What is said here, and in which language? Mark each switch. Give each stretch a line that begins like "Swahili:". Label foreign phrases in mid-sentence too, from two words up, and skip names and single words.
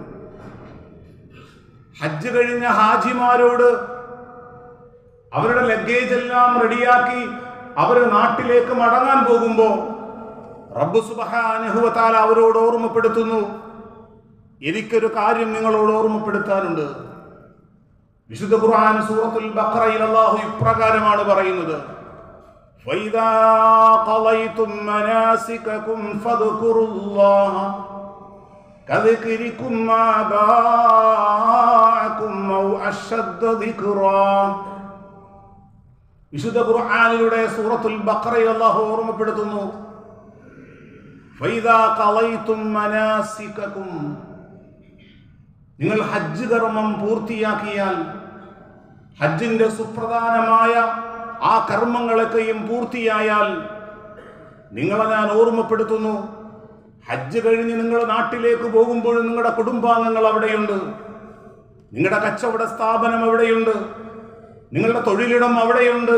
Malayalam: ഹജ്ജ് കഴിഞ്ഞ ഹാജിമാരോട് അവരുടെ ലഗേജ് എല്ലാം റെഡിയാക്കി അവർ നാട്ടിലേക്ക് മടങ്ങാൻ പോകുമ്പോൾ റബ്ബ്
Arabic: سبحانه وتعالى
Malayalam: അവരോട് ഓർമ്മപ്പെടുത്തുന്നു, എനിക്കൊരു കാര്യം നിങ്ങളോട് ഓർമ്മപ്പെടുത്താനുണ്ട്. വിശുദ്ധ ഖുർആൻ സൂറത്തുൽ ബഖറയിൽ അല്ലാഹു ഇപ്രകാരമാണ് പറയുന്നത്:
Arabic: فَإِذَا قَضَيْتُم مَّنَاسِكَكُمْ فَاذْكُرُوا اللَّهَ كَذِكْرِكُمْ آبَاءَكُمْ أَوْ أَشَدَّ ذِكْرًا.
Malayalam: വിശുദ്ധ ഖുർആനിലൂടെ സൂറത്തുൽ ബഖറയിൽ അല്ലാഹു ഓർമ്മപ്പെടുത്തുന്നു,
Arabic: فَإِذَا قَضَيْتُم مَّنَاسِكَكُمْ,
Malayalam: നിങ്ങൾ ഹജ്ജ് കർമ്മം പൂർത്തിയാക്കിയാൽ, ഹജ്ജിന്റെ സുപ്രധാനമായ ആ കർമ്മങ്ങളൊക്കെയും പൂർത്തിയായാൽ നിങ്ങളെ ഞാൻ ഓർമ്മപ്പെടുത്തുന്നു, ഹജ്ജ് കഴിഞ്ഞ് നിങ്ങൾ നാട്ടിലേക്ക് പോകുമ്പോഴും നിങ്ങളുടെ കുടുംബാംഗങ്ങൾ അവിടെയുണ്ട്, നിങ്ങളുടെ കച്ചവട സ്ഥാപനം അവിടെയുണ്ട്, നിങ്ങളുടെ തൊഴിലിടം അവിടെയുണ്ട്.